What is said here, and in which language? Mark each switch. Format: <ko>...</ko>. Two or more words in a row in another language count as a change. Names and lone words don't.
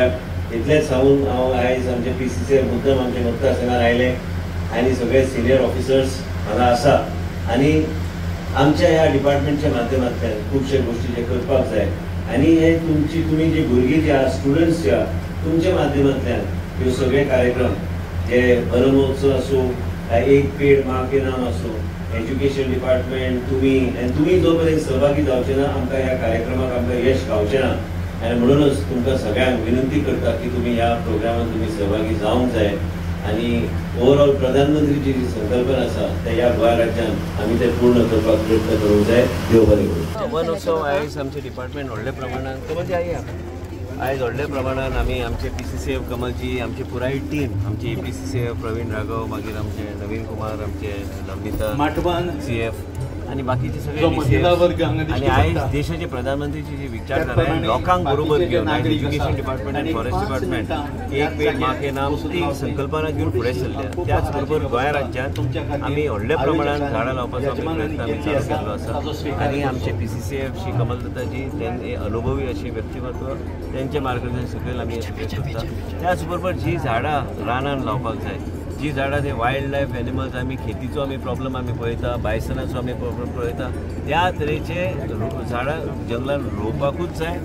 <kok>इतलेंच सांगून हांव आयज आमचे PCCR मुद्दम आमचे मतदारसंघान आयले आनी सगळे</kok> <en>senior officers</en> <kok>हांगा आसा आनी आमच्या ह्या डिपार्टमेंटच्या माध्यमांतल्यान खुबशे गोश्टी जे करपाक जाय आनी हे तुमी जे भुरगीं जे आहा स्टुडंट्स जे आहा तुमच्या माध्यमांतल्यान ह्यो सगळे कार्यक्रम जे वन महोत्सव आसूं, एक पेड माँ के नाम आसूं,</kok> <en>education department</en> <kok>तुमी जो पर्यंत सहभागी जावचे ना आमकां ह्या कार्यक्रमाक आमकां यश गावचें ना. आनी म्हणूनच तुमकां सगळ्यांक विनंती करता की तुमी ह्या प्रोग्रामांत तुमी सहभागी जावंक जाय आनी ओवरऑल प्रधानमंत्रीची जी संकल्पना आसा ते ह्या गोंय राज्यांत आमी ते पूर्ण करपाक प्रयत्न करूंक जाय. देव बरें करूं. वन उत्सव आयज आमचे डिपार्टमेंट व्हडल्या प्रमाणान कमलजी आयज व्हडल्या प्रमाणान आमी आमचे PCCF कमलजी आमची पुराय टीम आमची PCCF प्रवीण राघव, मागीर आमचे नवीन कुमार, आमचे नमिता माटवान CF आनी बाकीचे सगळे आनी आयज देशाचे प्रधानमंत्रीची जी विचारधारा आहे लोकांक बरोबर घेवन आयज</kok> <en>education department</en> <kok>आनी</kok> <en>forest department</en> <kok>एक पेड माँ के नाम ती संकल्पना घेवन फुडें सरल्या. त्याच बरोबर गोंय राज्यांत आमी व्हडल्या प्रमाणान झाडां लावपाचो आमी प्रयत्न आमी चालू केल्लो आसा आनी आमचे PCCF श्री कमलदत्ताजी तेंचे अनुभवी अशी व्यक्तिमत्व तेंचे मार्गदर्शन सकयल आमी करता. त्याच बरोबर जी झाडां रानान लावपाक जाय, जी झाडां ते</kok> <en>wild life animals</en> <kok>आमी खेतीचो आमी प्रॉब्लम आमी पळयता, बायसनाचो आमी प्रॉब्लम पळयता, त्या तरेचे झाडां जंगलान रोवपाकूच जाय.</kok>